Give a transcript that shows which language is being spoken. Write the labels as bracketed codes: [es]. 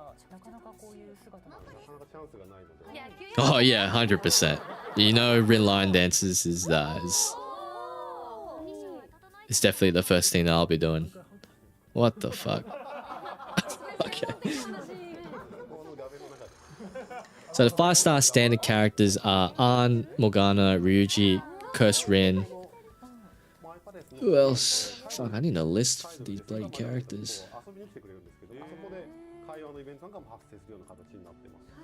[ja] なかなかこういう姿なので。 [en] Oh yeah, 100%. You know, Rin line dances is definitely the first thing that I'll be doing. What the fuck? Okay. So the 5-star standard characters are An, Morgana, Ryuji, Curse Rin. Who else? Fuck, I need a list for these bloody characters. [ja] 会話のイベントなんかも発生するような形になってます。